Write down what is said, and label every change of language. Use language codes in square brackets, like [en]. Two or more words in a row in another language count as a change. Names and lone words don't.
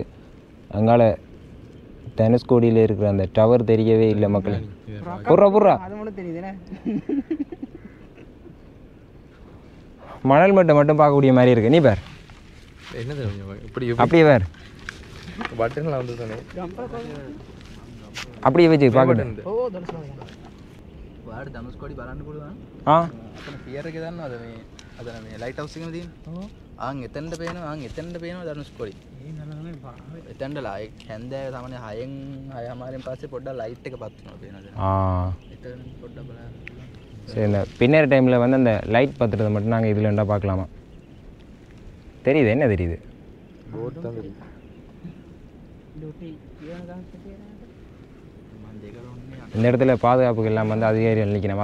[ta] அங்கால தனுஷ்கோடியில் இருக்கிற அந்த டவர் தெரியவே இல்லை மக்கள். புறா மணல் மட்டும் பார்க்கக்கூடிய மாதிரி இருக்கு. நீ பார் அப்படியே பார், அப்படியே வச்சு பார்க்கட்டும். [si] ධනුස්කොඩි බලන්න පුළුවන්. අතන පියර් එක දන්නවද මේ අතන මේ [en] light house [si] එකනේ තියෙන්නේ. එතෙන්ට පේනවා ධනුස්කොඩි. එතෙන්ට ලයිට් හැන්දෑවේ තමයි 6:00 පස්සේ පොඩ්ඩක් ලයිට් එක පත් වෙනවා පේනවද? එතන පොඩ්ඩක් බලන්න. [ta] சரி, இந்த பின்னர் டைமில் வந்து அந்த லைட் பத்துறதை மட்டும் நாங்கள் இதில் இருந்தால் பார்க்கலாமா? தெரியுது, என்ன தெரியுது? போட் தான் தெரியுது. இந்த இடத்துல பாதுகாப்புக்கு இல்லாமல் வந்து அதிகாரிகள் நிற்கணும்.